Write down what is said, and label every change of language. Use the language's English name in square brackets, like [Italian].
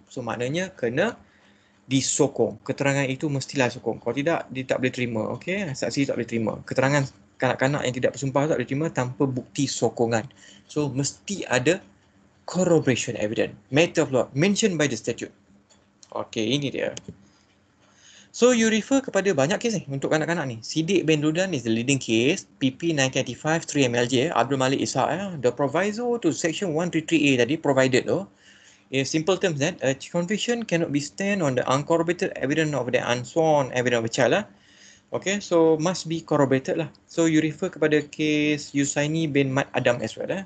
[Malay] So maknanya kena disokong. Keterangan itu mestilah sokong. Kalau tidak, dia tak boleh terima. Okay, saksi tak boleh terima. Keterangan kanak-kanak yang tidak bersumpah tak boleh terima tanpa bukti sokongan. So mesti ada [English] corroboration evidence. Matter of law mentioned by the statute. [Malay] Okay, ini dia. So you refer kepada banyak kes ni untuk kanak-kanak ni. [English] Siddiq bin Rudan is the leading case. PP 1985 3 MLJ. Abdul Malik Ishaq. The proviso to section 133A tadi provided in simple terms that a conviction cannot be stand on the uncorroborated evidence of the unsworn evidence of a child. Okay, so must be corroborated lah. So you refer kepada case Yusaini bin Mat Adam as well.